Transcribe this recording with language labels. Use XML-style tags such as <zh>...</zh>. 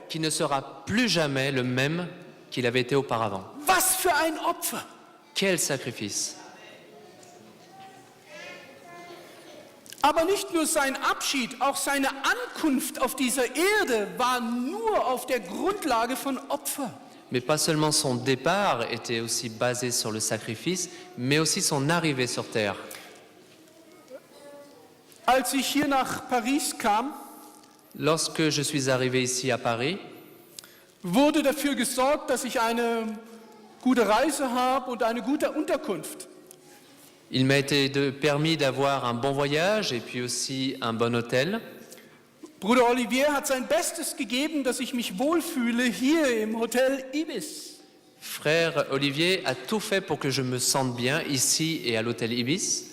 <fr>qu'il ne sera plus jamais le même qu'il avait été auparavant.</fr> <de>Was für ein Opfer!</de> <fr>Quel sacrifice!</fr> <de>Aber nicht nur sein Abschied, auch seine Ankunft auf dieser Erde war nur auf der Grundlage von Opfer.</de> <fr>Mais pas seulement son départ était aussi basé sur le sacrifice, mais aussi son arrivée sur terre.</fr> <de>Als ich hier nach Paris kam,</de> <fr>Lorsque je suis arrivé ici à Paris,</fr> <de>wurde dafür gesorgt, dass ich eine gute Reise habe und eine gute Unterkunft.</de> <fr>il m'a été permis d'avoir un bon voyage et puis aussi un bon hôtel.</fr> <de>Bruder Olivier hat sein Bestes gegeben, dass ich mich wohlfühle hier im Hotel Ibis.</de> <fr>Frère Olivier a tout fait pour que je me sente bien ici et à l'hôtel Ibis.</fr>